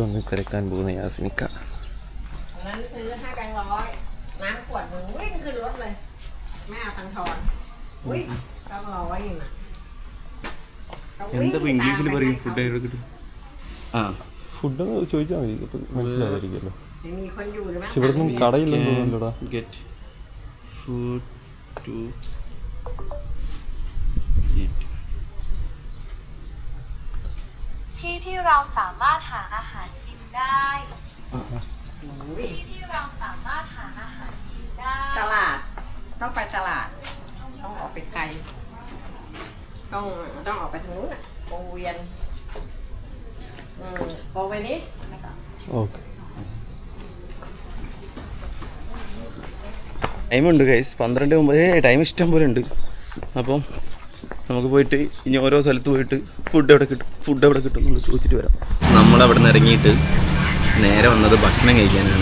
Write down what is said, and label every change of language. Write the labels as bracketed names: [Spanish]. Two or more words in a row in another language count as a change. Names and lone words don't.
[Malayalam] അങ്ങ് തിരക്കാൻ പോകുന്ന യാസ്മിക്ക. എന്താ ഇംഗ്ലീഷിൽ പറയും? ഫുഡ് എവിടെ കിട്ടും? ആ ഫുഡ് ചോദിച്ചാൽ മതി, അപ്പം മനസ്സിലാവായിരിക്കുമല്ലോ. പക്ഷെ ഇവിടെ നിന്നും കടയില്ലെന്ന് തോന്നുന്നില്ലടാ. [English] get food to eat. [Thai] ที่เราสามารถหาอาหารกินได้ที่เราสามารถหาอาหารกินได้ ตลาดต้องไปตลาด ต้องออกไปไกล ต้องออกไปทางนู้นอ่ะวงเวียนโอไปนี้ [Malayalam] ഓക്കെ. ടൈമുണ്ട് ഗൈസ്, 12:09. ടൈം ഇഷ്ടം പോലെ ഉണ്ട്. അപ്പം നമുക്ക് പോയിട്ട് ഇനി ഓരോ സ്ഥലത്ത് പോയിട്ട് ഫുഡ് എവിടെ കിട്ടും എന്നുള്ളത് ചോദിച്ചിട്ട് വരാം. നമ്മളവിടെ നിന്ന് ഇറങ്ങിയിട്ട് നേരെ വന്നത് ഭക്ഷണം കഴിക്കാനാണ്.